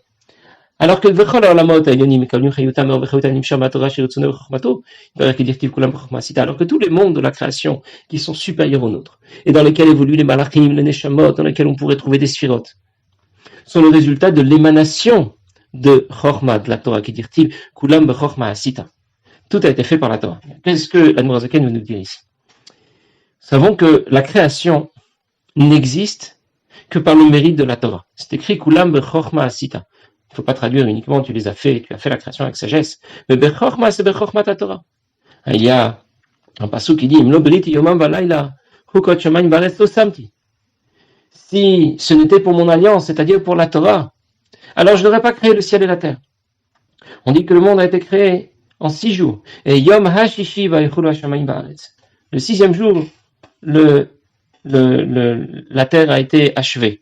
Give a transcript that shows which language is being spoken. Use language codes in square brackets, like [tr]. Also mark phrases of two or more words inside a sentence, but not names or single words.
[fr] Alors que tous les mondes de la création qui sont supérieurs aux nôtres, et dans lesquels évoluent les malachim, les neshamot, dans lesquels on pourrait trouver des sphirotes, sont le résultat de l'émanation de Chorma, de la Torah, qui dit-il, [he] כולם בחכמה עשית. [fr] Tout a été fait par la Torah. Qu'est-ce que l'Admor Zaken veut nous dire ici? Nous savons que la création n'existe que par le mérite de la Torah. C'est écrit [he] כולם בחכמה עשית. [fr] Il ne faut pas traduire uniquement tu les as fait, tu as fait la création avec sagesse. Mais bechorma, c'est bechorma ta Torah. Il y a un passage qui dit [he] אם לא בריתי יומם ולילה חקות שמים וארץ לא שמתי. [fr] Si ce n'était pour mon alliance, c'est-à-dire pour la Torah, alors je n'aurais pas créé le ciel et la terre. On dit que le monde a été créé en 6 jours. [he] Et יום הששי ויכלו השמים והארץ. [fr] Le 6e jour, la terre a été achevée.